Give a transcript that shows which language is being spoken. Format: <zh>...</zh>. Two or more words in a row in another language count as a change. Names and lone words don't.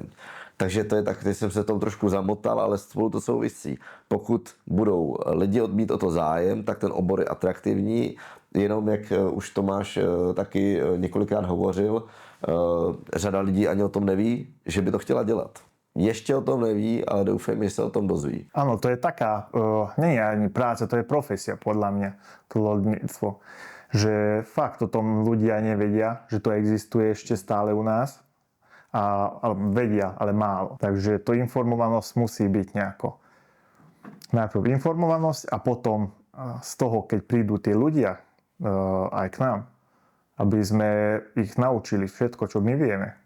<cs>Takže to je tak, teď jsem se tom trošku zamotal, ale spolu to souvisí. Pokud budou lidi mít o to zájem, tak ten obor je atraktivní. Jenom jak už Tomáš taky několikrát hovořil, řada lidí ani o tom neví, že by to chtěla dělat. Ještě o tom neví, ale doufám, že se o tom dozví.</cs> <sk>Áno, to je taká, nie je ani práca, to je profesia podľa mňa, to lodníctvo. Že fakt o tom ľudia nevedia, že to existuje ešte stále u nás. Ale vedia, ale málo. Takže to informovanosť musí byť nejako. Najprv informovanosť a potom z toho, keď prídu tí ľudia aj k nám, aby sme ich naučili všetko, čo my vieme.</sk>